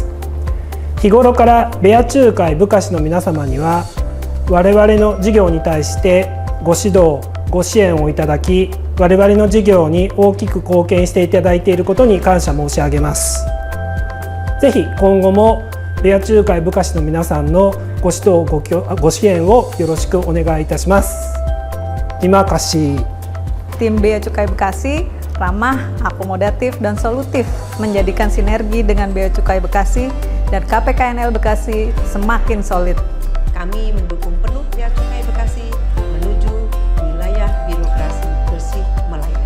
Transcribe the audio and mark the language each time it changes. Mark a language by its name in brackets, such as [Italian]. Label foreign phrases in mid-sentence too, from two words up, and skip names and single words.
[Japanese] 日頃からベア仲介部下士の皆様には我々の事業に対してご指導ご支援をいただき、我々の事業に大きく貢献していただいていることに感謝申し上げます。ぜひ今後もベア仲介部下士の皆さんのご指導ご支援をよろしくお願いいたします。 [Indonesian] Terima kasih. Tim Bea Cukai Bekasi ramah, akomodatif, dan solutif, menjadikan sinergi dengan Bea Cukai Bekasi dan KPKNL Bekasi semakin solid. Kami mendukung penuh Bea Cukai Bekasi menuju wilayah birokrasi bersih melayani.